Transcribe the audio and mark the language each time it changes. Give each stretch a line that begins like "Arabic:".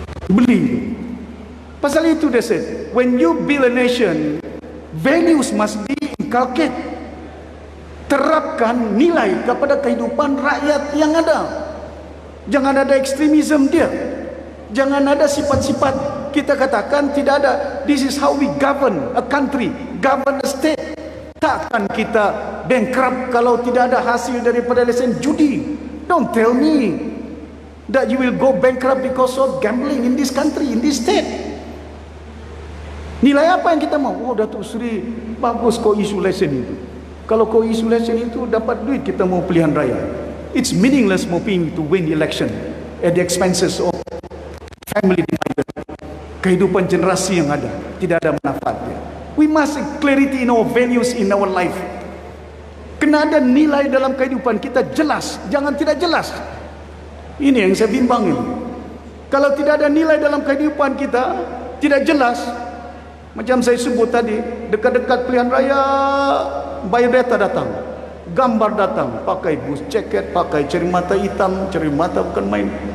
Malay: Beli. Pasal itu dia
English: said, when you build a nation, values must be inculcated.
Malay: Terapkan nilai kepada kehidupan rakyat yang ada. Jangan ada ekstremisme dia. Jangan ada sifat-sifat kita katakan tidak ada.
English: This is how we govern a country, govern a state.
Malay: Takkan kita bankrupt kalau tidak ada hasil daripada lesen judi.
English: Don't tell me that you will go bankrupt because of gambling in this country, in this state.
Malay: Nilai apa yang kita mau? Oh, Datuk Seri, bagus kau isu lesen itu. Kalau kau isu lesen itu dapat duit, kita mau pilihan raya.
English: It's meaningless moving to win the election at the expenses of family divided.
Malay: Kehidupan generasi yang ada tidak ada manfaatnya.
English: We must have clarity in our values in our life.
Malay: Kena ada nilai dalam kehidupan kita jelas, jangan tidak jelas. Ini yang saya bimbang ini. Kalau tidak ada nilai dalam kehidupan kita, tidak jelas. Macam saya sebut tadi, dekat-dekat pilihan raya, biodata datang, gambar datang, pakai bus jaket, pakai cermata hitam, cermata bukan main.